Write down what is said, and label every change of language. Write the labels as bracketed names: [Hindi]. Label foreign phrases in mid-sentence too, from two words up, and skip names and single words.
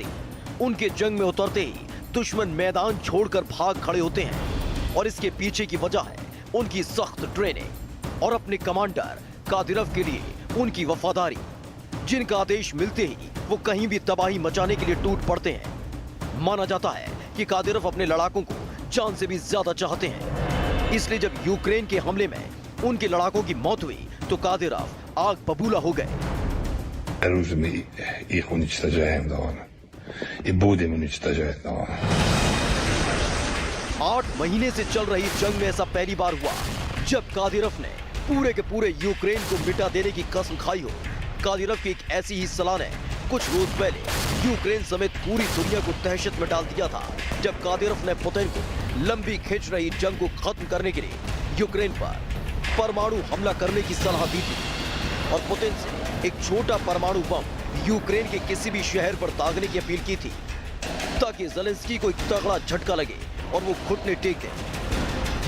[Hindi] उनके जंग में उतरते ही दुश्मन मैदान छोड़कर भाग खड़े होते हैं और इसके पीछे की वजह है उनकी सख्त ट्रेनिंग और अपने कमांडर कादिरोव के लिए उनकी वफादारी। जिनका आदेश मिलते ही वो कहीं भी तबाही मचाने के लिए टूट पड़ते हैं। माना जाता है कि कादिरोव अपने लड़ाकों को जान से भी ज्यादा चाहते हैं। इसलिए जब यूक्रेन के हमले में उनके लड़ाकों की मौत हुई तो कादिरोव आग बबूला हो गए। [Russian] Оружием их уничтожаем, давно. И будем уничтожать, давно. [Hindi] 8 महीने से चल रही जंग में ऐसा पहली बार हुआ जब कादिरोव ने पूरे के पूरे यूक्रेन को मिटा देने की कसम खाई हो। कादिरोव की एक ऐसी ही सलाह ने कुछ रोज पहले यूक्रेन समेत पूरी दुनिया को दहशत में डाल दिया था, जब कादिरोव ने पुतिन को लंबी खिंच रही जंग को खत्म करने के लिए यूक्रेन पर परमाणु हमला करने की सलाह दी थी और पुतिन से एक छोटा परमाणु बम यूक्रेन के किसी भी शहर पर दागने की अपील की थी, ताकि ज़ेलेंस्की को एक तगड़ा झटका लगे और वो घुटने टेक दें।